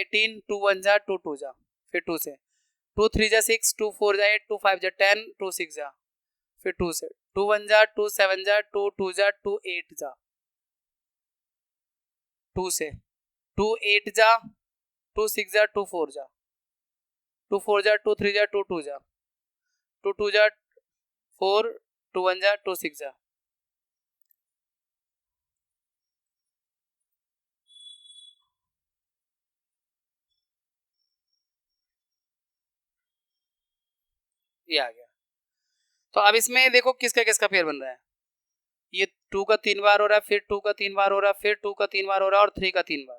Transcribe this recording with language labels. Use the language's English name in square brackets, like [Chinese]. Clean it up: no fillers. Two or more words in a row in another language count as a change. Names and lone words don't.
[Hindi] 18, 2 1 जा 2 2 जा, फिर 2 से 2 3 जा 6, 2 4 जा 8, 2 5 जा 10, 2 6 जा, फिर 2 से 2 1 जा 2 7 जा 2 2 जा 2 8 जा, 2 से 2 8 जा 2 6 जा 2 4 जा, 2 4 जा 2 3 जा 2 2 जा, 2 2 जा 4, 2 1 जा 2 6 जा, ये आ गया। तो अब इसमें देखो किसका किसका पेयर बन रहा है, ये 2 का 3 बार हो रहा है, फिर 2 का 3 बार हो रहा है, फिर 2 का 3 बार हो रहा है, और 3 का 3 बार।